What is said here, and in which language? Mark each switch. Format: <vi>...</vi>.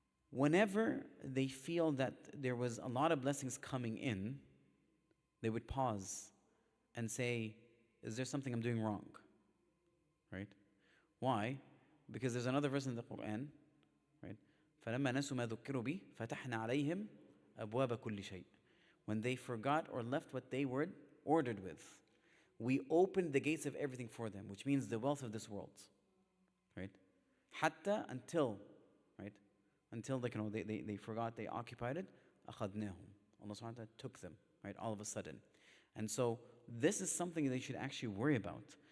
<en>Whenever they feel that there was a lot of blessings coming in, they would pause and say, is there something I'm doing wrong? Right? Why? Because there's another verse in the Quran, right?</en> <ar>فَلَمَّا نَسُوا مَا ذُكِّرُوا بِهِ فَتَحْنَا عَلَيْهِمْ أَبْوَابَ كُلِّ شَيْءٍ.</ar> <en>When they forgot or left what they were ordered with. We opened the gates of everything for them, which means the wealth of this world, right? Hatta, until, right? Until they forgot, they occupied it.</en> <ar>أخذناهم.</ar> <en>Allah subhanahu wa ta'ala took them, right? All of a sudden. And so this is something they should actually worry about.</en>